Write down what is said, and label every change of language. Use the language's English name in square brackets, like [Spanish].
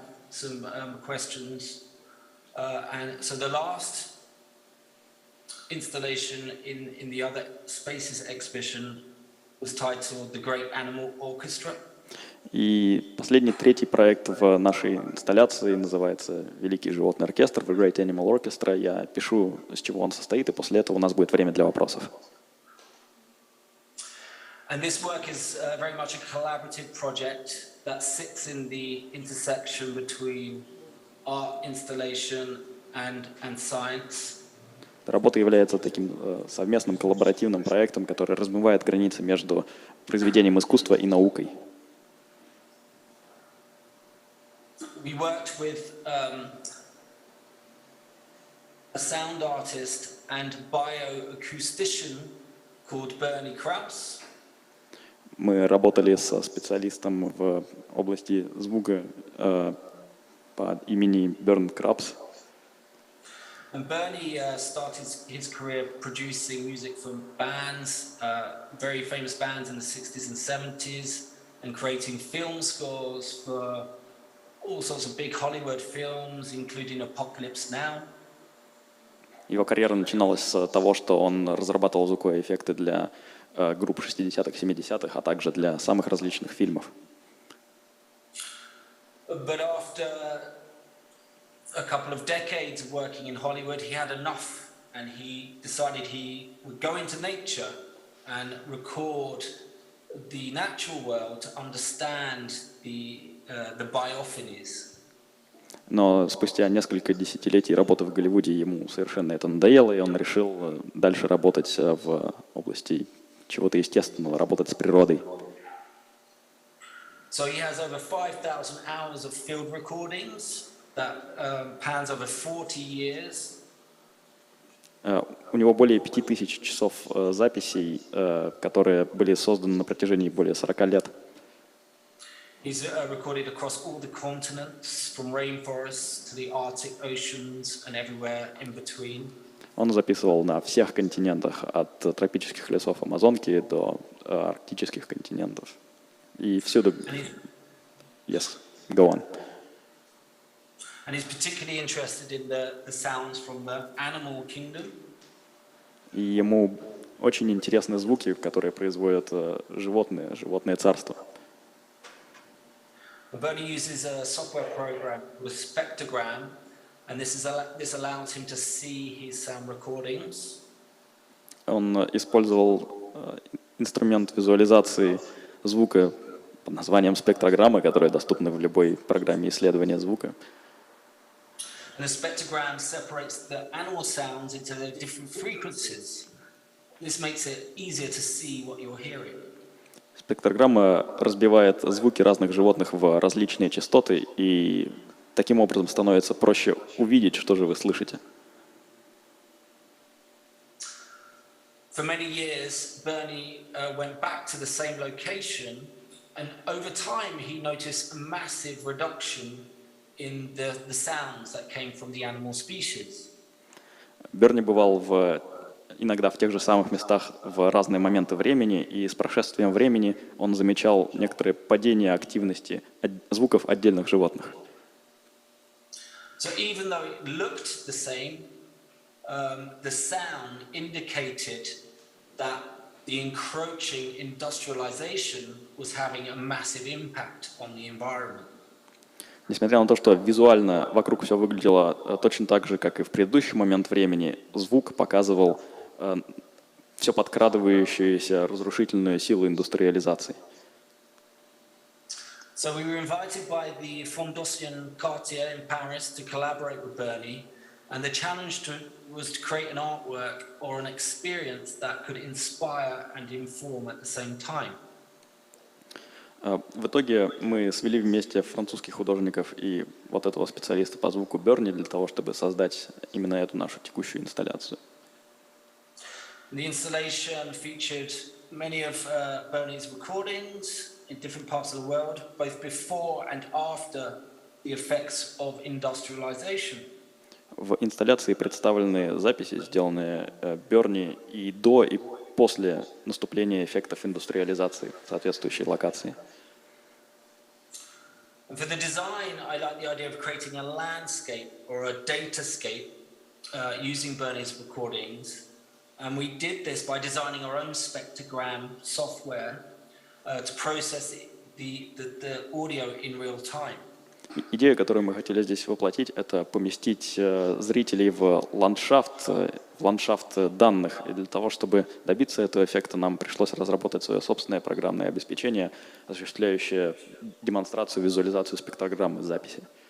[English] Some questions. And so the last installation in the other Spaces exhibition was titled The Great Animal Orchestra. [Russian] И последний, третий проект в нашей инсталляции называется «Великий животный оркестр», The Great Animal Orchestra. Я пишу, с чего он состоит, и после этого у нас будет время для вопросов. [English] And this work is very much a collaborative project that sits in the intersection between art installation and science. [Russian] Работа является таким совместным коллаборативным проектом, который размывает границы между произведением искусства и наукой. [English] We worked with a sound artist and bioacoustician called Bernie Krause. [Russian] Мы работали со специалистом в области звука по имени Берн Крабс. [English] And Bernie started his career producing music for bands, very famous bands in the 60s and 70s, and creating film scores for all sorts of big Hollywood films, including Apocalypse Now. [Russian] Его карьера начиналась с того, что он разрабатывал звуковые эффекты для групп 60-х, 70-х, а также для самых различных фильмов. [English] But after a couple of decades of working in Hollywood, he had enough, and he decided he would go into nature and record the natural world to understand the biophonies. [Russian] Но спустя несколько десятилетий работы в Голливуде ему совершенно это надоело, и он решил дальше работать в области чего-то естественного, работать с природой. [English] So he has over 5,000 hours of field recordings that pans over 40 years. [Russian] У него более 5000 часов записей, которые были созданы на протяжении более 40 лет. [English] He's recorded across all the continents, from rainforests to the Arctic oceans and everywhere in between. [Russian] Он записывал на всех континентах, от тропических лесов Амазонки до арктических континентов. И всюду... [English] Yes, go on. And he's particularly interested in the sounds from the animal kingdom. [Russian] И ему очень интересны звуки, которые производят животное царство. [English] Bernie uses a software program with spectrogram, and this allows him to see his sound recordings. [Russian] Он использовал инструмент визуализации звука под названием спектрограммы, которая доступна в любой программе исследования звука. [English] And the spectrogram separates the animal sounds into their different frequencies. This makes it easier to see what you're hearing. [Russian] Спектрограмма разбивает звуки разных животных в различные частоты, и таким образом становится проще увидеть, что же вы слышите. [English] For many years, Bernie went back to the same location, and over time he noticed a massive reduction in the sounds that came from the animal species. [Russian] Берни бывал иногда в тех же самых местах в разные моменты времени, и с прошествием времени он замечал некоторое падение активности звуков отдельных животных. [English] So even though it looked the same, the sound indicated that the encroaching industrialization was having a massive impact on the environment. [Russian] Несмотря на то, что визуально вокруг все выглядело точно так же, как и в предыдущий момент времени, звук показывал все подкрадывающуюся разрушительную силу индустриализации. [English] So we were invited by the Fondation Cartier in Paris to collaborate with Bernie, and the challenge was to create an artwork or an experience that could inspire and inform at the same time. [Russian] В итоге мы свели вместе французских художников и вот этого специалиста по звуку Берни для того, чтобы создать именно эту нашу текущую инсталляцию. [English] The installation featured many of Bernie's recordings in different parts of the world, both before and after the effects of industrialization. [Russian] В инсталляции представлены записи, сделанные Берни и до, и после наступления эффектов индустриализации в соответствующей локации. [English] And for the design, I like the idea of creating a landscape or a datascape using Bernie's recordings. And we did this by designing our own spectrogram software to process the audio in real time. [Russian] Идея, которую мы хотели здесь воплотить, это поместить зрителей в ландшафт данных. И для того, чтобы добиться этого эффекта, нам пришлось разработать свое собственное программное обеспечение, осуществляющее демонстрацию, визуализацию спектрограммы записи.